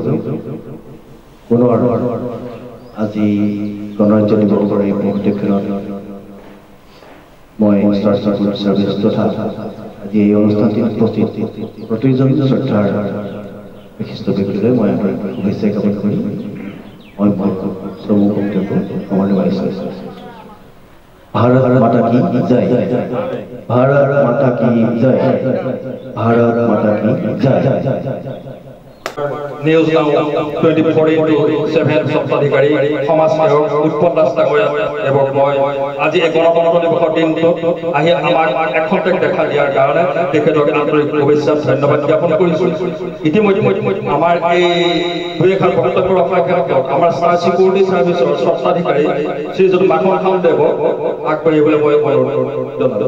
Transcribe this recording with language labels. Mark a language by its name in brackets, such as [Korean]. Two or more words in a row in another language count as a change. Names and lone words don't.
[Assamese] পুনৰ আজি গণৰাজ্য দিৱসৰ এই উপলক্ষত মই ষ্টাৰ ছিকিউৰিটি চাৰ্ভিচ তথা আজি এই অনুষ্ঠানটিত উপস্থিত প্ৰতিজন শ্ৰদ্ধাৰ বিশিষ্ট ব্যক্তিলৈ মই শুভেচ্ছা জ্ঞাপন কৰি মই চমু বক্তব্য সামৰণি মাৰিছোঁ। [Hindi] भारत माता की जय, भारत माता की जय, भारत माता की जय। [Assamese] নিউজ নাও 24/7 স্বত্বাধিকাৰী সমাজ সেৱক উৎপল দাস ডাঙৰীয়া এবং মই আজি এই গণতন্ত্ৰ দিৱসৰ দিনটোত আহি আমাক এখন্তেক দেখা দিয়াৰ কাৰণে তেখেতক আন্তৰিক শুভেচ্ছা ধন্যবাদ জ্ঞাপন কৰিছোঁ। ইতিমধ্যে আমাৰ এই দুই এষাৰ বক্তব্য ৰখাৰ ক্ষেত্ৰত আমাৰ ষ্টাৰ ছিকিউৰিটি চাৰ্ভিচৰ স্বত্বাধিকাৰী শ্ৰীযুত মাখন খাউণ্ডদেৱক আগবাঢ়িবলৈ মই অনুৰোধ জনালোঁ।